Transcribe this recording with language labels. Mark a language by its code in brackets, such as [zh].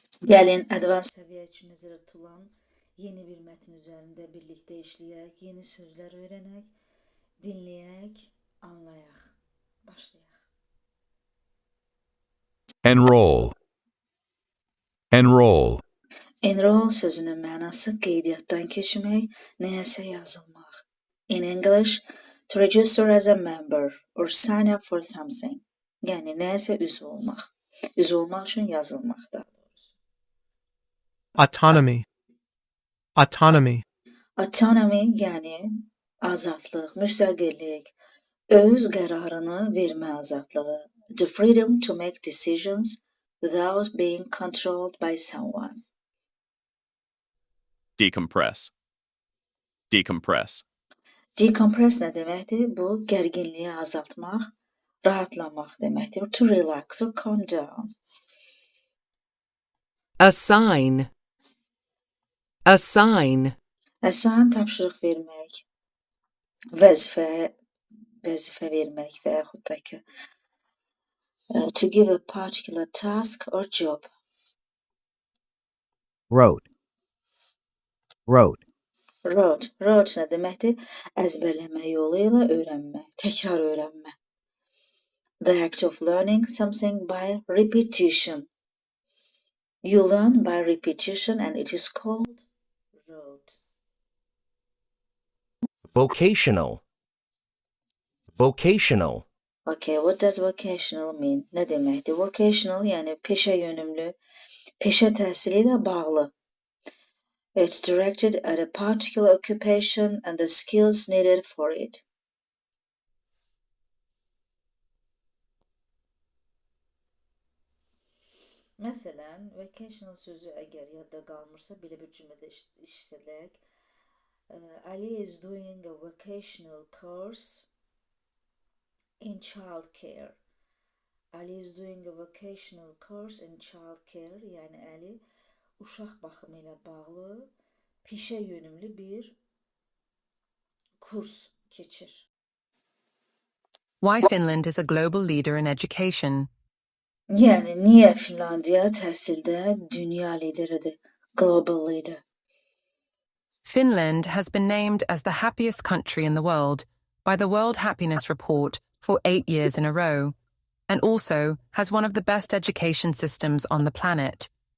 [az] Gəlin advanced səviyyə üçün nəzərdə tutulan yeni bir mətn üzərində birlikdə işləyək, yeni sözlər öyrənək, dinləyək, anlayaq. Başlayaq. [en] Enroll. Enroll. [az] Enroll sözünün mənası qeydiyyatdan keçmək, nəyəsə yazılmaq. [en] In English, to register as a member or sign up for something. [az] Yəni nəyəsə üzv olmaq. Üzv olmaq üçün yazılmaq da. [en] Autonomy. Autonomy. [az] Autonomy yəni azadlıq, müstəqillik, öz qərarını vermə azadlığı. [en] The freedom to make decisions without being controlled by someone. Decompress. Decompress. [az] Decompress nə deməkdir? Bu, gərginliyi azaltmaq, rahatlamaq deməkdir. [en] To relax or calm down. Assign. Assign. [az] Assign tapşırıq vermək, vəzifə vermək və yaxud da ki, [en] to give a particular task or job. Wrote. Wrote. [az] Rote nə deməkdir? Əzbərləmə yolu ilə öyrənmə, təkrar öyrənmə. [en] The act of learning something by repetition. You learn by repetition and it is called rote. Vocational. Vocational. Okay, what does vocational mean? [az] Nə deməkdir? Vocational yəni peşə yönümlü, peşə təhsili ilə bağlı. [en] It's directed at a particular occupation and the skills needed for it. [az] Məsələn, vocational sözü əgər yadda qalmırsa, belə bir cümlədə işlədək. [en] Ali is doing a vocational course in childcare. Ali is doing a vocational course in childcare. [az] Yəni Ali uşaq baxımı ilə bağlı peşə yönümlü bir kurs keçir. [en] Why Finland is a global leader in education. [az] Yəni niyə Finlandiya təhsildə dünya lideridir, global leader? [en] Finland has been named as the happiest country in the world by the World Happiness Report for 8 years in a row, and also has one of the best education systems on the planet.